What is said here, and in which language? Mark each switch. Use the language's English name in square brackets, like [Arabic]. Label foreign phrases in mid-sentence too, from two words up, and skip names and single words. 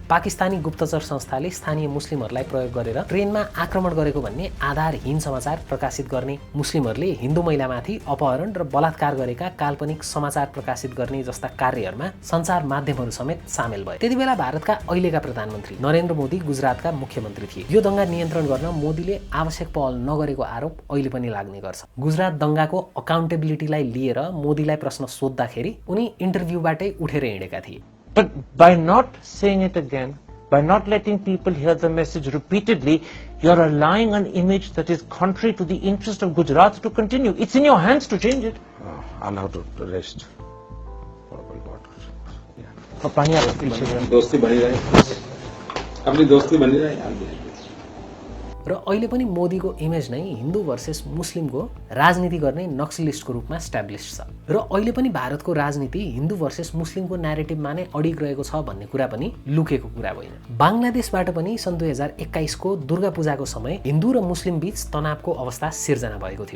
[Nepali] पाकिस्तानी गुप्तचर संस्थाले स्थानीय मुस्लिमहरूलाई प्रयोग गरेर ट्रेनमा आक्रमण गरेको भन्ने आधारहीन समाचार प्रकाशित गर्ने, मुस्लिमहरूले हिन्दू महिलामाथि अपहरण र बलात्कार गरेका काल्पनिक समाचार प्रकाशित गर्ने जस्ता कार्यहरूमा सञ्चार माध्यमहरू समेत सामेल भए। त्यतिबेला भारतका अहिलेका प्रधानमन्त्री नरेन्द्र मोदी गुजरातका मुख्यमन्त्री थिए। यो दंगा नियन्त्रण गर्न मोदीले आवश्यक पहल नगरेको आरोप अहिले पनि लाग्ने गर्छ। गुजरात दंगाको अकाउन्टेबिलिटीलाई लिएर मोदीलाई प्रश्न सोध्दाखेरि उनी इन्टरभ्यूबाटै उठेर हिँडेका थिए। [English] But by not saying it again, by not letting people hear the message repeatedly, you're allowing an image that is contrary to the interest of Gujarat to continue. It's in your hands to change it. Allow to rest. [Hindi] दोस्ती बनी रहे, अपनी दोस्ती बनी रहे। [Nepali] र अहिले पनि मोदीको इमेज नै हिन्दू भर्सेस मुस्लिमको राजनीति गर्ने नक्सलिस्टको रूपमा एस्टाब्लिश छ र अहिले पनि भारतको राजनीति हिन्दू भर्सेस मुस्लिमको न्यारेटिभमा नै अडिग रहेको छ भन्ने कुरा पनि लुकेको कुरा होइन। बङ्गलादेशबाट पनि सन् 2021 को दुर्गा पूजाको समय हिन्दू र मुस्लिम बीच तनावको अवस्था सिर्जना भएको थियो।